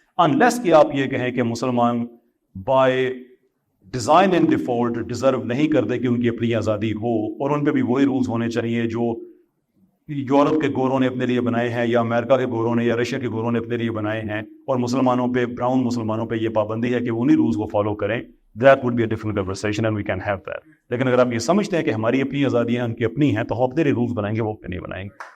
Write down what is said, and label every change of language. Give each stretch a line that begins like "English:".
Urdu: Unless کہ آپ یہ کہیں کہ مسلمان by design and default deserve نہیں کرتے کہ ان کی اپنی آزادی ہو, اور ان پہ بھی وہی رولز ہونے چاہیے جو یورپ کے گوروں نے اپنے لیے بنائے ہیں, یا امریکہ کے گوروں نے یا رشیا کے گوروں نے اپنے لیے بنائے ہیں, اور مسلمانوں پہ, براؤن مسلمانوں پہ یہ پابندی ہے کہ انہی رولز کو فالو کریں.
English: That would be a different conversation and we can have that.
Urdu: لیکن اگر آپ یہ سمجھتے ہیں کہ ہماری اپنی آزادیاں ان کی اپنی ہیں تو ہم اپنے رولز بنائیں گے, وہ اپنے نہیں بنائیں گے.